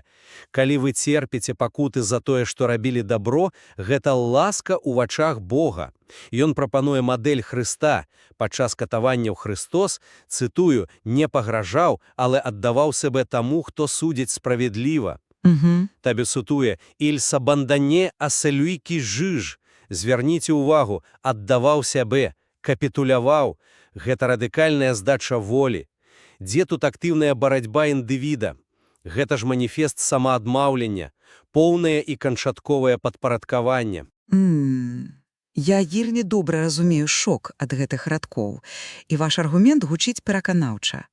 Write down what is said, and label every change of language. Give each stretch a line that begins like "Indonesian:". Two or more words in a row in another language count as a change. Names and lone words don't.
Belarusian: Калі вы церпіце пакуты за тое, што рабілі дабро, гэта ласка ў вачах Бога. Ён прапануе мадэль Хрыста. Падчас катаванняў Христос, цытую, не пагражаў, але аддаваў сябе таму, хто судзіць справедліва. Табе цытуе
French: «Il s'abandonne à celui qui juge».
Belarusian: Звярніце ўвагу, аддаваў сябе, капітуляваў. Гэта радыкальная здача волі. Дзе тут актыўная барацьба індывіда? Гэта ж маніфест самаадмаўлення, поўнае і канчатковае падпарадкаванне. Я вельмі добра разумею шок ад гэтых радкоў, і ваш аргумент гучыць пераканаўча.